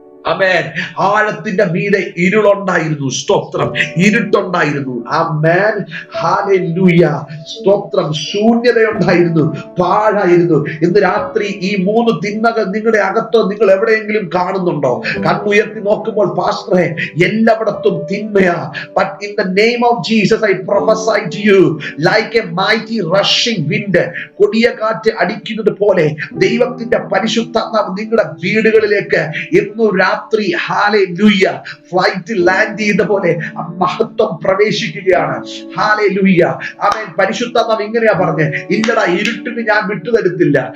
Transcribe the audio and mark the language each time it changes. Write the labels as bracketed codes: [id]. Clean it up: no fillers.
[ml] ആമേൻ. ആഴത്തിന്റെ മീതെ ഇരുളുണ്ടായിരുന്നു. സ്തോത്രം. ഇരുട്ടുണ്ടായിരുന്നു. ആമേൻ. ഹല്ലേലൂയ. സ്തോത്രം. ശൂന്യതയുണ്ടായിരുന്നു, പാഴായിരുന്നു. ഇന്ന് രാത്രി ഈ 3 തിന്മകൾ നിങ്ങളുടെ അകത്തോ നിങ്ങൾ എവിടെയെങ്കിലും കാണുന്നുണ്ടോ? കണ്ണുയർത്തി നോക്കുമ്പോൾ പാസ്റ്ററെ എല്ലായിടത്തും തിന്മയാ. [en] But in the name of Jesus I prophesy to you like a mighty rushing wind. [ml] കൊടിയ കാറ്റ് അടിക്കുന്നത് പോലെ ദൈവത്തിന്റെ പരിശുദ്ധാത്മാവ് നിങ്ങളുടെ വീടുകളിലേക്ക് ഇന്നു രാത്രി, ഹല്ലേലൂയ, ഫ്ലൈറ്റ് ലാൻഡ് ചെയ്ത പോലെ മഹത്വം പ്രവേശിക്കുകയാണ്. ഹല്ലേലൂയ. ആമേൻ. പരിശുദ്ധാത്മാവ് ഇങ്ങനെയാ പറഞ്ഞേ, ഇല്ലടാ, ഇരുട്ടിന് ഞാൻ വിട്ടുതരത്തില്ല.